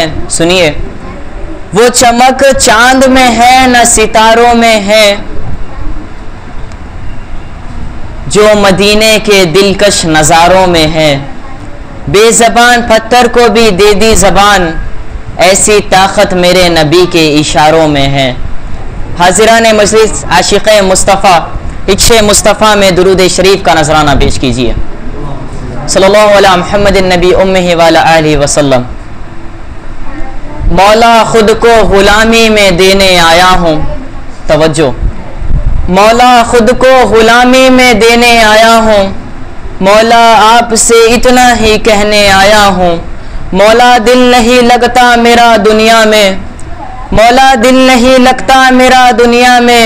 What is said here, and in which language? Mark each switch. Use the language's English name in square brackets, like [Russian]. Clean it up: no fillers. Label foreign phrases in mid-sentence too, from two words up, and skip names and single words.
[Urdu] سنیے، وہ چمک چاند میں ہے نہ ستاروں میں ہے، جو مدینے کے دلکش نظاروں میں ہے. بےزبان پتھر کو بھی دے دی زبان، ایسی طاقت میرے نبی کے اشاروں میں ہے. حاضرین مجلس، عاشق مصطفیٰ عشق مصطفیٰ میں درود شریف کا نذرانہ پیش کیجیے. [Arabic] صلى الله عليه محمدٍ النبي الأمي وعلى آله وسلم. [Urdu] مولا خود کو غلامی میں دینے آیا ہوں. توجہ، مولا خود کو غلامی میں دینے آیا ہوں. مولا آپ سے اتنا ہی کہنے آیا ہوں. مولا دل نہیں لگتا میرا دنیا میں، مولا دل نہیں لگتا میرا دنیا میں.